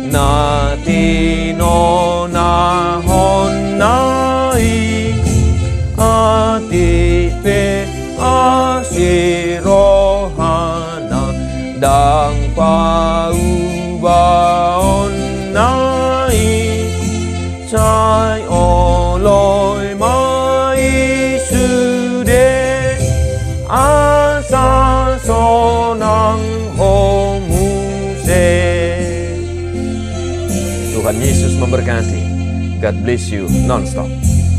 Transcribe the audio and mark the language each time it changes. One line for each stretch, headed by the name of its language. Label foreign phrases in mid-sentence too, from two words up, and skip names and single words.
Batak Toba: natino nahon nai atipe asirohana dang paubaon nai cai oloi mai sude asa sonang homuse.
Indonesian: Tuhan Yesus memberkati.
English: God bless you non-stop.